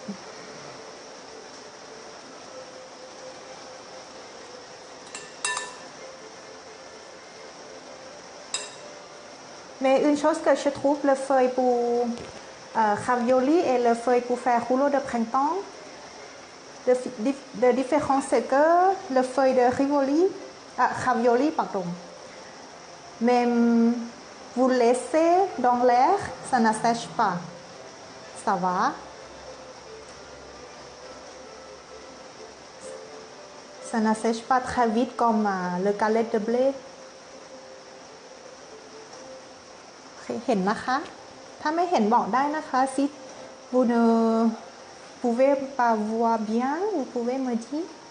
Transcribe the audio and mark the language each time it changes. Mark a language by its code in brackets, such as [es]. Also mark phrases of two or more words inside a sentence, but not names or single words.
[fr] Mais une chose que je trouve, le feuille pour ravioli et le feuille pour faire rouleau de printemps, la différence c'est que le feuille de ravioli, pardon, même vous laissez dans l'air, ça ne sèche pas. Ça va. Ça ne sèche pas très vite comme le galette de blé. [th] เห็นนะคะถ้าไม่เห็นบอกได้นะคะ [fr] si vous ne pouvez pas voir bien vous pouvez me dire